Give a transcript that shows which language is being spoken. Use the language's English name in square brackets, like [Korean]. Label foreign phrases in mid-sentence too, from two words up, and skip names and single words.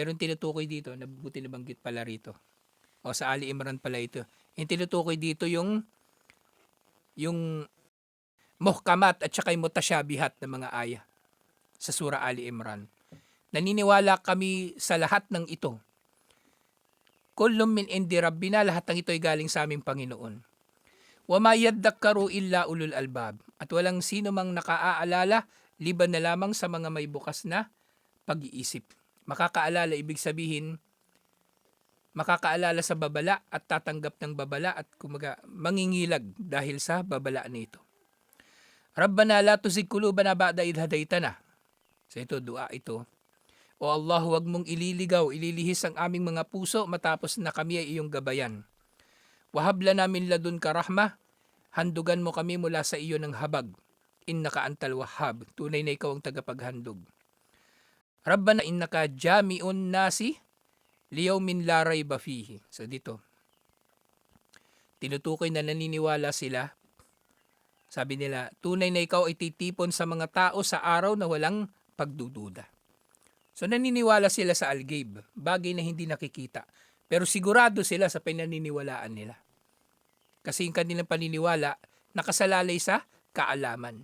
[Filipino] Pero yung tinutukoy dito, nabuti nabanggit pala rito. O sa Ali Imran pala ito. Yung tinutukoy dito yung muhkamat at saka yung mutasyabihat na mga aya sa Surah Ali Imran. Naniniwala kami sa lahat ng ito. [Arabic] كل من عند ربنا, [Filipino] lahat ng ito ay galing sa aming Panginoon. [Arabic] وما يذكر إلا أولو الألباب. [Filipino] At walang sino mang nakaaalala, liban na lamang sa mga may bukas na pag-iisip. Makakaalala, ibig sabihin, makakaalala sa babala at tatanggap ng babala at kumaga mangingilag dahil sa babala nito. [Arabic] ربنا لا تزغ قلوبنا بعد إذ هديتنا. [Filipino] So ito, dua ito. O Allah, huwag mong ililihis ang aming mga puso matapos na kami ay iyong gabayan. [Arabic] وهب لنا من لدنك رحمة, [Filipino] handugan mo kami mula sa iyo ng habag. [Arabic] إنك أنت الوهاب, [Filipino] tunay na ikaw ang tagapaghandog. [Arabic] ربنا إنك جامع الناس ليوم لا ريب فيه. [Filipino] So dito, tinutukoy na naniniwala sila. Sabi nila, tunay na ikaw ay titipon sa mga tao sa araw na walang pagdududa. So naniniwala sila sa al-ghaib, bagay na hindi nakikita. Pero sigurado sila sa pinaniniwalaan nila. Kasi yung kanilang paniniwala, nakasalalay sa kaalaman.